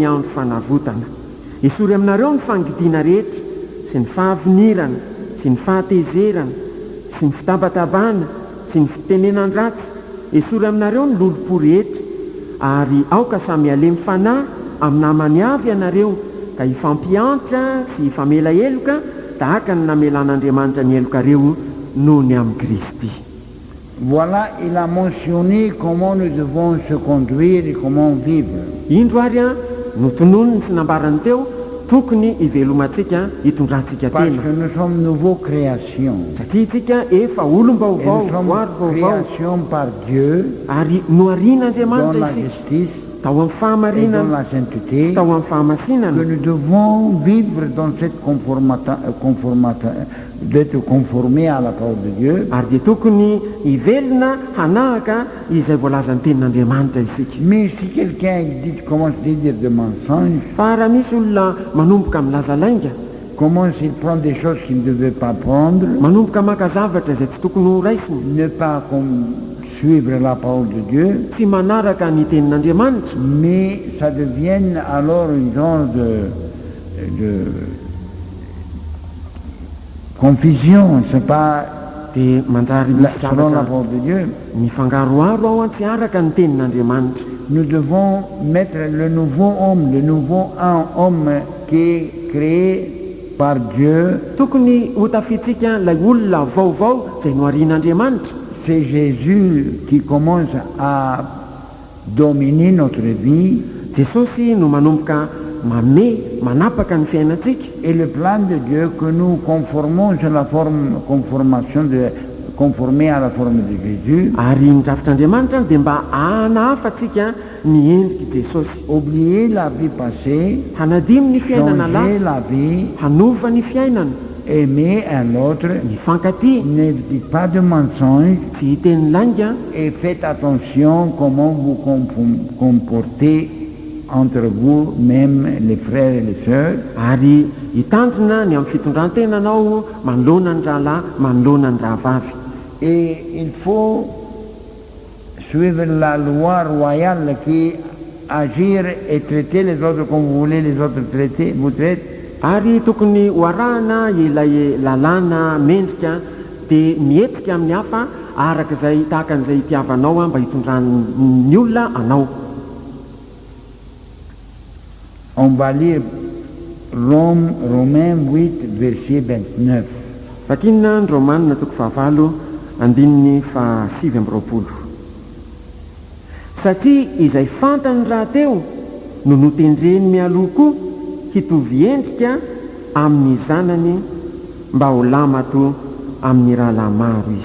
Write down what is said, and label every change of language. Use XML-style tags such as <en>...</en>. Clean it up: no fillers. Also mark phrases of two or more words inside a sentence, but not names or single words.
<mg>andro fanavotana esory aminareo ny fangidiana rehetra sy ny fahavinirana sy ny fahatezerana sy ny fitabatabana sy ny fitenenan-dratsy esory aminareo ny lolopo rehetra ary aoka samy alemy fanahy amin'ny namany avy ianareo ka hifampiantra sy hifamela eloka tahaka ny namelan'Andriamanitra ny elokareo noho ny amin'ny Kristy.</mg> <fr>Voilà, il a mentionné comment nous devons se conduire et comment vivre.</fr> <mg>Indro ary no tononony sy nambarany teo tokony ivelomantsika hitondrantsika</mg> <fr>Parce</fr> <mg>tena</mg> <fr>que nous sommes nouveau création.</fr> <mg>satria tsika efa olom-baovao</mg> <fr>Et nous sommes</fr> <mg>voary vaovao</mg> <fr>création par Dieu</fr> <mg>ary</mg> <fr>dans</fr> <mg>noarian'Andriamanitra</mg> <fr>la</fr> <mg>isika</mg> <fr>justice</fr> <mg>tao amin'ny</mg> <fr>et dans</fr> <mg>fahamarinana</mg> <fr>la sainteté,</fr> <mg>tao amin'ny</mg> <fr>que</fr> <mg>fahamasinana</mg> <fr>nous devons vivre dans cette d'être conformés à la parole de Dieu.</fr> <mg>ary dia tokony hivelona hanahaka izay voalazan'ny tenin'Andriamanitra isika</mg> <fr>Mais si quelqu'un commence à dire des mensonges,</fr> <mg>fa raha misy olona manomboka milaza lainga</mg> <fr>commence à prendre des choses qu'il ne devait pas prendre,</fr> <mg>manomboka maka zavatra izay tsy tokony ho raisiny</mg> <fr>ne pas suivre la parole de Dieu,</fr> <mg>tsy manaraka ny tenin'Andriamanitra</mg> <fr>mais ça devient alors une genre de confusion, c'est pas</fr> <mg>dia manjary misy</mg> <fr>selon la</fr> <mg>zavatra</mg> <fr>parole de Dieu.</fr> <mg>mifangaroaro ao an tsy araka ny tenin'Andriamanitra</mg> <fr>Nous devons mettre le nouveau homme qui est créé par Dieu.</fr> <mg>tokony ho tafitsika ilay olona vaovao izay noarian'Andriamanitra</mg> <fr>C'est Jésus qui commence à dominer notre vie.</fr> <mg>jesosy no manomboka manapaka ny fiainantsika</mg> <fr>Et le plan de Dieu que nous conformons sur la conformer à la forme de Jésus.</fr> <mg>ary ny drafitr'Andriamanitra dia mba hanahafatsika ny endriky Jesosy</mg> <fr>Oublier la vie passée,</fr> <mg>hanadimy ny fiainana</mg> <fr>changer</fr> <mg>lasa</mg> <fr>la vie,</fr> <mg>hanova ny fiainana</mg> <fr>aimer un autre,</fr> <mg>ny fankaty</mg> <fr>ne dites pas de mensonges</fr> <mg>tsy hiteny lainga</mg> <fr>et faites attention comment vous comportez entre vous, même les frères et les sœurs.</fr> <mg>ary hitandrina ny amin'ny fitondrantenanao manoloana ny rahalahy manoloana ny rahavavy</mg> <fr>Et il faut suivre la loi royale qui agir et traiter les autres comme vous voulez les autres vous traitent.</fr> <mg>ary tokony ho arahana ilay lalàna mendrika dia mietika amin'ny hafa araka izay tahaka an'izay hitiavanao mba hitondran'ny olona anao.</mg> <fr>On va lire Romains 8, verset 29.</fr> <mg>Vakinina ny Romanina toko fahavalo andininy fa 7:20. Satria izay fantany raha teo no notendreny mialoha koa hitovy endrika amin'ny zanany mba ho lamato amin'ny rahalahy maro izy.</mg>